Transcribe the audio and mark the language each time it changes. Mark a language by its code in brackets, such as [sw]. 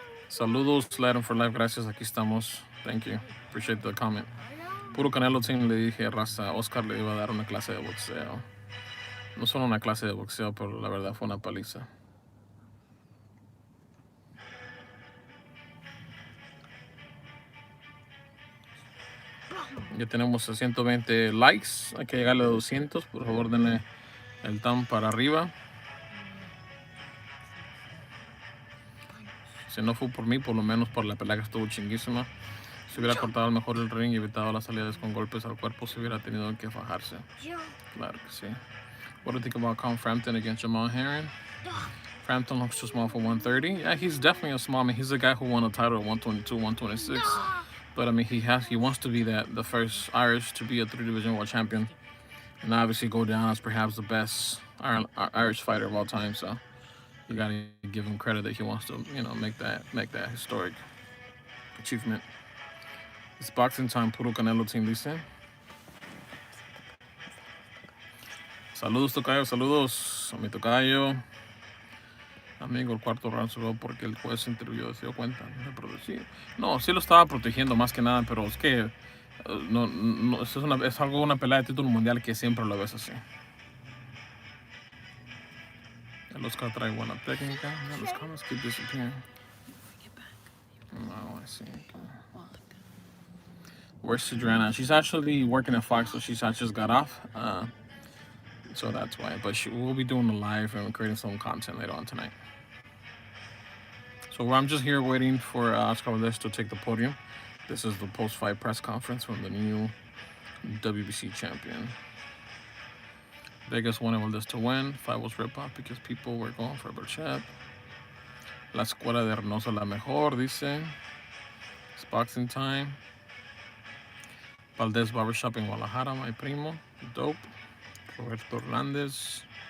[es] Saludos, [en] Latin for Life. [es] Gracias, aquí estamos. [en] Thank you. Appreciate the comment. [es] Puro Canelo Team le dije, raza, Oscar le iba a dar una clase de boxeo. No solo una clase de boxeo, pero la verdad fue una paliza. Ya tenemos 120 likes. Hay que llegarle a 200. Por favor, denle el thumb para arriba. Si no fue por mí, por lo menos por la pelea que estuvo chinguísima. Si hubiera cortado al mejor el ring y evitado las salidas con golpes al cuerpo, se hubiera tenido que fajarse. Claro que sí. [en] What do you think about Colin Frampton against Jamal Herring? Frampton looks too small for 130. Yeah, he's definitely a small man. He's the guy who won a title at 122, 126. But I mean, he wants to be the first Irish to be a 3-division world champion, and obviously go down as perhaps the best Irish fighter of all time. So you gotta give him credit that he wants to, make that historic achievement. It's boxing time, puro Canelo team, dice. [es] Saludos, tocayo, saludos a mi tocayo. Amigo, el cuarto round se ve porque el juez se intervino, se dio cuenta. No, sí lo estaba protegiendo más que nada, pero es que no, es una pelea de título mundial que siempre lo ves así. El Oscar trae buena técnica. [en] No, los comments keep disappearing. No, I see. Where's Adriana? She's actually working at Fox, so she's just got off. So that's why. But we'll be doing a live and creating some content later on tonight. So I'm just here waiting for Oscar Valdez to take the podium. This is the post-fight press conference from the new WBC champion. Vegas wanted Valdez to win. Fight was ripped off because people were going for Berchelt. [es] La escuela de Reynoso la mejor, dice. [en] It's boxing time. Valdez Barbershop en Guadalajara, my primo. Dope. Roberto Hernández.